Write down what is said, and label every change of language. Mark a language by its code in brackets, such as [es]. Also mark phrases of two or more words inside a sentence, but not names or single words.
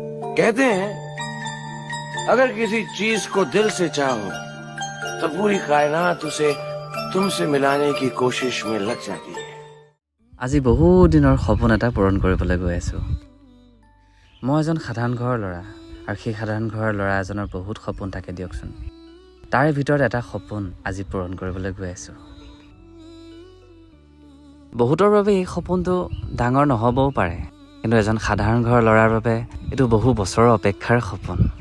[hi] कहते हैं अगर किसी चीज को दिल से चाहो तो पूरी कायनात उसे तुमसे मिलाने की कोशिश में लग जाती है। [as] আজি বহু দিনৰ সপোন এটা পূৰণ কৰিবলৈ গৈ আছো। মই এজন সাধাৰণ ঘৰৰ ল'ৰা আৰু সেই সাধাৰণ ঘৰৰ ল'ৰা এজনৰ বহুত সপোন থাকে দিয়কচোন। তাৰে ভিতৰত এটা সপোন আজি পূৰণ কৰিবলৈ গৈ আছো। বহুতৰ বাবে এই সপোনটো ডাঙৰ নহ'বও পাৰে, কিন্তু এজন সাধাৰণ ঘৰৰ ল'ৰাৰ বাবে এইটো বহু বছৰৰ অপেক্ষাৰ সপোন।